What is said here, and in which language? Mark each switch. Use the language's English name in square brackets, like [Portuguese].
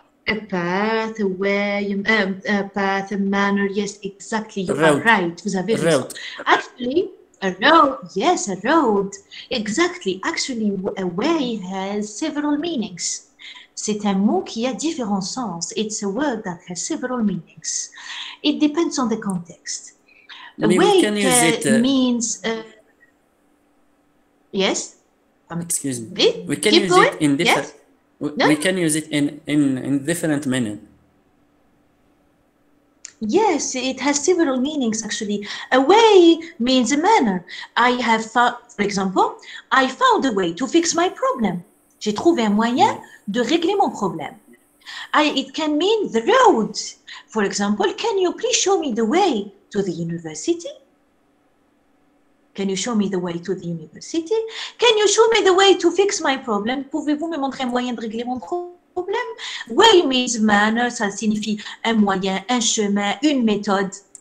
[English] A path, a way, a path, a manner. Yes, exactly. You are right. [French] Vous avez raison. [English] Actually, a road. Yes, a road. Exactly. Actually, a way has several meanings. [French] C'est un mot qui a différents sens. [English] It's a word that has several meanings. It depends on the context. A way means. Yes. Excuse me. We can use it in different. Yes? We can use it in different meaning. Yes, it has several meanings actually. A way means a manner. I have found, for example, I found a way to fix my problem. [French] J'ai trouvé un moyen de régler mon problème. [English] It can mean the road. For example, can you please show me the way to the university? Can you show me the way to the university? Can you show me the way to fix my problem? [French] Pouvez-vous me montrer un moyen de régler mon problème? [English] Way means manner, [French] ça signifie un moyen, un chemin, une méthode.